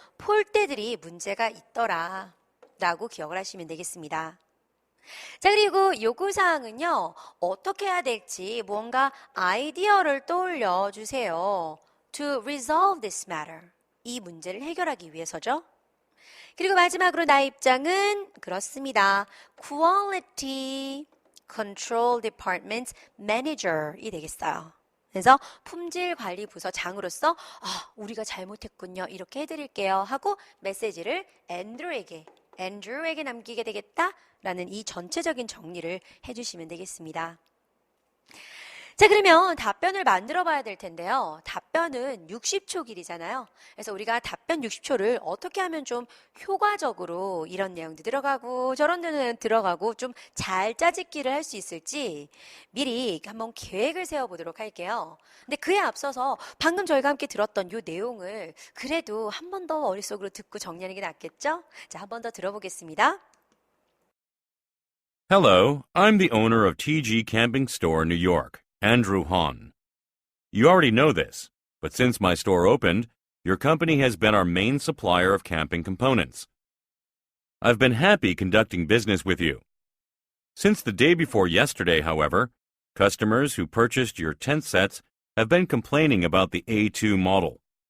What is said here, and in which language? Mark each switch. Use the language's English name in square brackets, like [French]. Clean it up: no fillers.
[Korean] 폴대들이 문제가 있더라 라고 기억을 하시면 되겠습니다. 자, 그리고 요구사항은요. 어떻게 해야 될지 뭔가 아이디어를 떠올려 주세요. [English] To resolve this matter. [Korean] 이 문제를 해결하기 위해서죠. 그리고 마지막으로 나의 입장은 그렇습니다. Quality Control Department Manager이 되겠어요. 그래서 품질관리부서장으로서 우리가 잘못했군요. 이렇게 해드릴게요. 하고 메시지를 앤드루에게 남기게 되겠다라는 이 전체적인 정리를 해주시면 되겠습니다. 자, 그러면 답변을 만들어 봐야 될 텐데요. 답변은 60초 길이잖아요. 그래서 우리가 답변 60초를 어떻게 하면 좀 효과적으로 이런 내용도 들어가고 저런 데는 들어가고 좀 잘 짜집기를 할 수 있을지 미리 한번 계획을 세워보도록 할게요. 근데 그에 앞서서 방금 저희가 함께 들었던 이 내용을 그래도 한 번 더 머릿속으로 듣고 정리하는 게 낫겠죠? 자, 한 번 더 들어보겠습니다. [English] Hello, I'm the owner of TG Camping Store, New York. Andrew Han. You already know this, but since my store opened, your company has been our main supplier of camping components. I've been happy conducting business with you. Since the day before yesterday, however, customers who purchased your tent sets have been complaining about the A2 model.